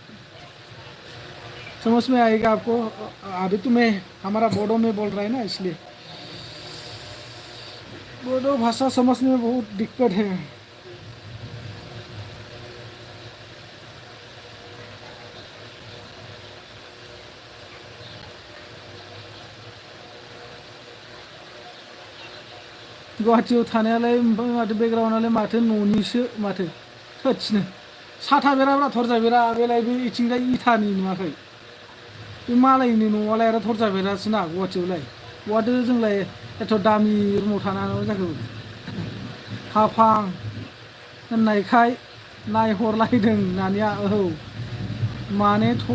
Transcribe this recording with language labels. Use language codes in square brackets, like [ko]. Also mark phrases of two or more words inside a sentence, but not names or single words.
[hi] समझ में आएगा आपको अभी तो मैं हमारा बोडो में बोल रहा है ना इसलिए बोडो भाषा समझने में बहुत दिक्कत है [brx] गुवाहाटियाव थानायालाय ओमफ्राय माथो बेकग्राउन्डआलाय माथो न'निसो माथो थोदसनो साथा बेराब्रा थरजा बेरा बेलाय बे इथिंजाय इथानि नुवाखै बे मालायनि न'आलाय आरो थरजा बेरासो ना गुवाहाटियावलाय बहाथो जोंलाय एथ' दामि रुमाव थानांगौ जाखो हाफां होननायखाय नायहरलायदों नानिया औ मानो